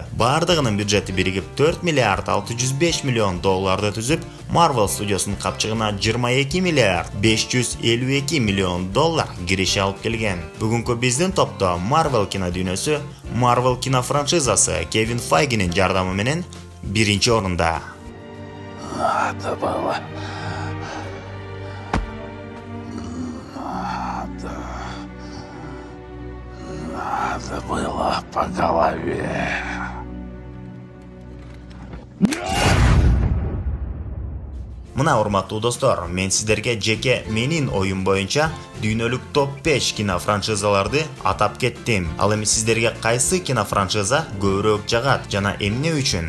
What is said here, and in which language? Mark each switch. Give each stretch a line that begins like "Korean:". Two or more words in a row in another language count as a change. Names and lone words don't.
Kyrgyz: Бардыгынын бюджети биригип 4 миллиард 605 миллион долларды түзүп, Marvel студиясынын капчыгына 22 миллиард 552 миллион доллар киреше алып келген. Бүгүнкү биздин топто Marvel кино дүйнөсү, Marvel кино франшизасы Кевин Файгинин жардамы менен биринчи орунда.
Russian: Надо было по голове.
Kyrgyz: Мына урматтуу достор, мен сиздерге жеке менин оюм боюнча дүйнөлүк топ 5 кино франшизаларды атап кеттим. Ал эми сиздерге кайсы кино франшиза көбүрөөк жагат жана эмне үчүн?